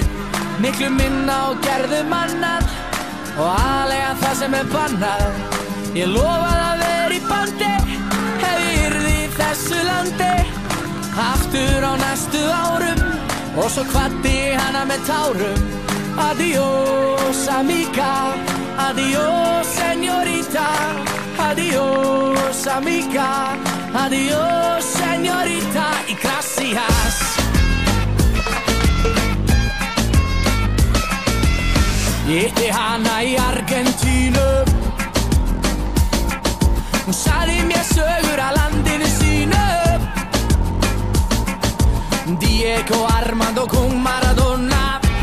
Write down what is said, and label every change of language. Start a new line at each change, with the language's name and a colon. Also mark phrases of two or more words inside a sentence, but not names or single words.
Icelandic: Miklu minna og gerðum annað, og aðlega það sem bannað. Ég lofaði að vera í bandi, ef ég yrði í þessu landi. Aftur á næstu árum, og svo kvaddi ég hana með tárum.
Spanish: Adiós amiga, adiós señorita. Adiós amiga, adiós señorita. Y gracias.
Icelandic: Ég hitti hana í Argentínu. Hún sagði mér sögur af landinu sínu. Diego Armando Kung Maradona.